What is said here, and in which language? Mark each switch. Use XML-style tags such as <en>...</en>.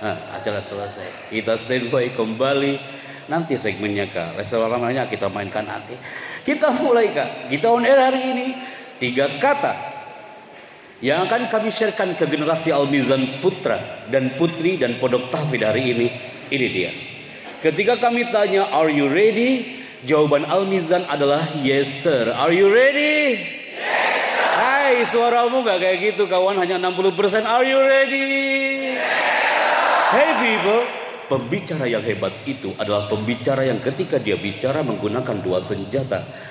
<id>Acara selesai, kita standby kembali. Nanti segmennya Kak, namanya kita mainkan nanti. Kita mulai Kak, kita on air hari ini. 3 kata yang akan kami sharekan ke generasi Al-Mizan putra dan putri dan pondok tahfidz hari ini. Ini dia. Ketika kami tanya,</id> <en>are you ready?</en> <id>Jawaban Al-Mizan adalah</id> <en>yes sir. Are you ready? Yes sir.</en> <id>Hai, suaramu gak kayak gitu kawan, hanya 60%.</id> <en>Are you ready? Hey people,</en> <id>pembicara yang hebat itu adalah pembicara yang ketika dia bicara menggunakan 2 senjata.</id>